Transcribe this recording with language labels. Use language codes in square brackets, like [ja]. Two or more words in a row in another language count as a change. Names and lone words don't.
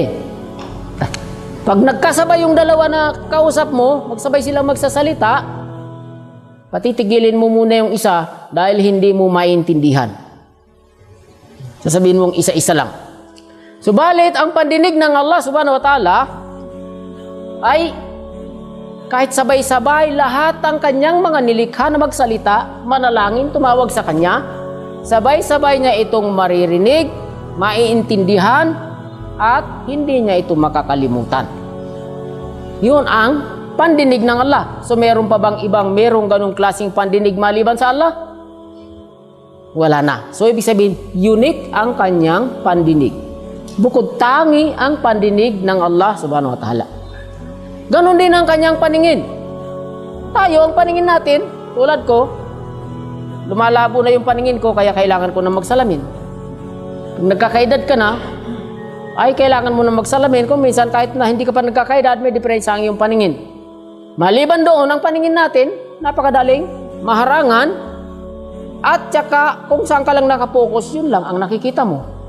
[tl] Pag nagkasabay yung dalawa na kausap mo, magsabay silang magsasalita, patitigilin mo muna yung isa dahil hindi mo maintindihan. Sasabihin mong isa-isa lang. Subalit, ang pandinig ng Allah [ar] سبحانه وتعالى [tl] ay kahit sabay-sabay lahat ang kanyang mga nilikha na magsalita, manalangin, tumawag sa kanya, sabay-sabay niya itong maririnig, maiintindihan, at hindi niya ito makakalimutan. Yun ang pandinig ng Allah. So meron pa bang merong ganong klaseng pandinig maliban sa Allah? Wala na. So ibig sabihin, unique ang kanyang pandinig. Bukod tangi ang pandinig ng Allah [ar] سبحانه وتعالى. [tl] Ganon din ang kanyang paningin. Tayo, ang paningin natin, tulad ko, lumalabo na yung paningin ko, kaya kailangan ko na magsalamin. Pag nagkakaedad ka na, ay kailangan mo na magsalamin. Kung minsan kahit na hindi ka pa nagkakaedad, may diferensya ang iyong paningin. Maliban doon, ang paningin natin, napakadaling maharangan, at saka kung saan ka lang nakapokus, yun lang ang nakikita mo.